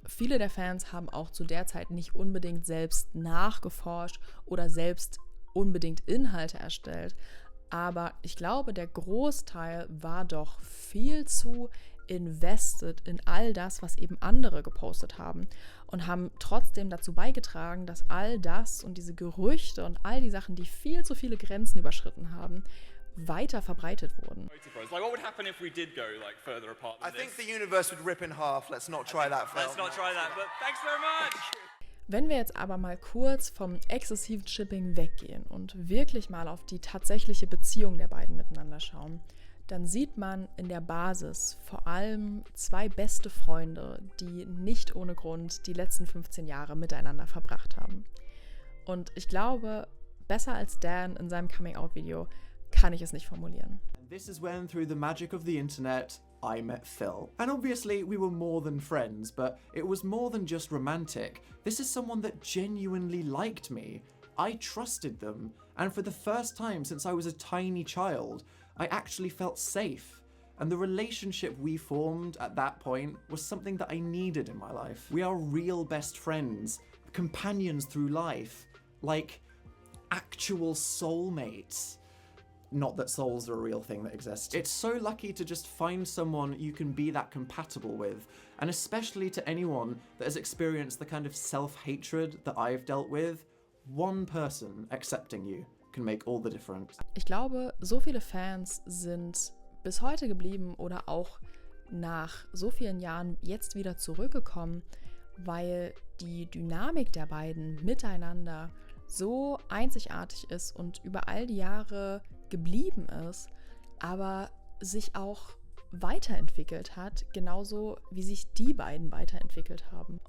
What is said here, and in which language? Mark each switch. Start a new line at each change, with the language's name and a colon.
German: Viele der Fans haben auch zu der Zeit nicht unbedingt selbst nachgeforscht oder selbst unbedingt Inhalte erstellt, aber ich glaube, der Großteil war doch viel zu invested in all das, was eben andere gepostet haben und haben trotzdem dazu beigetragen, dass all das und diese Gerüchte und all die Sachen, die viel zu viele Grenzen überschritten haben, weiter verbreitet wurden.
English: Like, what would happen if we did go like further apart than I think the universe would rip in half. Let's not try that, Phil. Let's not try that, but thanks very much!
German: Wenn wir jetzt aber mal kurz vom exzessiven Shipping weggehen und wirklich mal auf die tatsächliche Beziehung der beiden miteinander schauen, dann sieht man in der Basis vor allem zwei beste Freunde, die nicht ohne Grund die letzten 15 Jahre miteinander verbracht haben. Und ich glaube, besser als Dan in seinem Coming-out-Video kann ich es nicht formulieren.
English: This is when, through the magic of the internet, I met Phil. And obviously we were more than friends, but it was more than just romantic. This is someone that genuinely liked me. I trusted them, and for the first time since I was a tiny child, I actually felt safe. And the relationship we formed at that point was something that I needed in my life. We are real best friends, companions through life, like actual soulmates. Not that souls are a real thing that exists. It's so lucky to just find someone you can be that compatible with, and especially to anyone that has experienced the kind of self-hatred that I've dealt with, one person accepting you can make all the difference.
German: Ich glaube, so viele Fans sind bis heute geblieben oder auch nach so vielen Jahren jetzt wieder zurückgekommen, weil die Dynamik der beiden miteinander so einzigartig ist und über all die Jahre geblieben ist, aber sich auch weiterentwickelt hat, genauso wie sich die beiden weiterentwickelt haben.